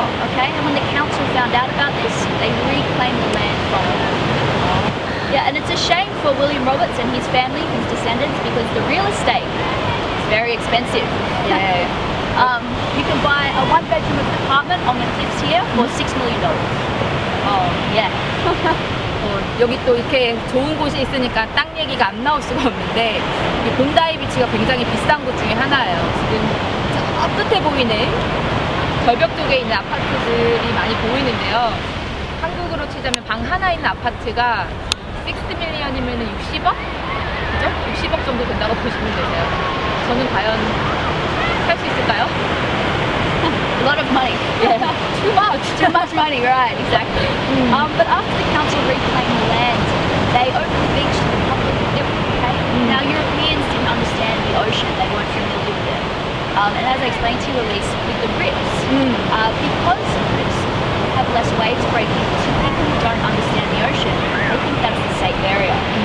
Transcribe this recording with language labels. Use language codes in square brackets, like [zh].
[en] Okay, and when the council found out about this, they reclaimed the land from him. Yeah, and it's a shame for William Roberts and his family, his descendants, because the real estate is very expensive. Yeah. You can buy a one-bedroom apartment on the cliffs here for $6 million. Yeah. [ko] 여기 또 이렇게 좋은 곳이 있으니까 땅 얘기가 안 나올 수가 없는데 이 본다이 비치가 굉장히 비싼 곳 중에 하나예요. 지금 저 끝에 보이는 절벽 쪽에 있는 아파트들이 많이 보이는데요. 한국으로 치자면 방 하나 있는 아파트가 6 밀리언이면 60억? 그죠? 60억 정도 된다고 보시면 되세요. 저는 과연 살 수 있을까요? [en] A lot of money. Yeah. Too much money, right, exactly. But after the council reclaimed the land, they opened the beach to the public. Okay? Now, Europeans didn't understand the ocean. They weren't familiar with it. And as I explained to you, Elise, with the riffs, because the riffs have less waves breaking, so people who don't understand the ocean, they think that's the safe area.